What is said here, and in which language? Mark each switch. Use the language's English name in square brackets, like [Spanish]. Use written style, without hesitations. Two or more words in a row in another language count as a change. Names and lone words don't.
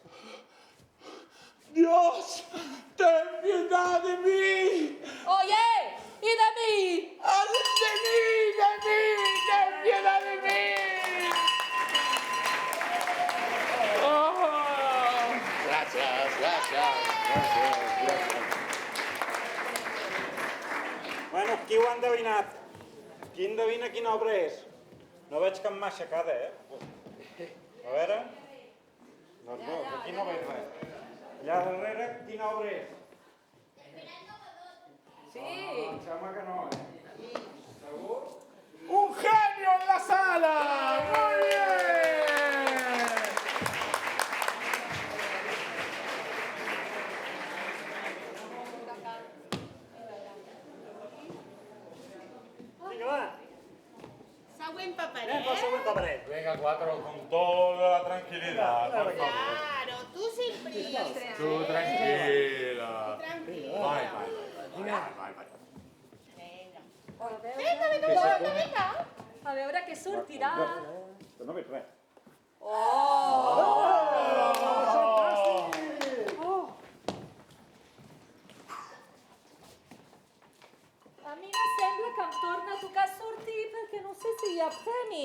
[Spanish] Dios, ten piedad de mí. Oye, ¿y de mí? ¡De mí! ¡Ten piedad de mí! Oh. Gracias. [Catalan] Bueno, qui ho ha endevinat? Qui endevina quina obra és? No veig cap mà aixecada, A veure... Doncs no, aquí no veig res. Allà darrere, quina obra és? Sí. Em sembla que no, Segur? [Spanish] ¡Un genio en la sala! ¡Muy bien! [Catalan] Vinga, va. Següent Anem paperet. pel següent paperet. [Spanish] Venga, Cuatro, con toda la tranquilidad, por favor. Claro, tu sin prisa. Tú tranquila. Tranquilo. [Catalan] Vai. Vinga. A veure què sortirà. Que no veig res. A mi me sembla que em torna a tocar sortir perquè no sé si hi ha premi.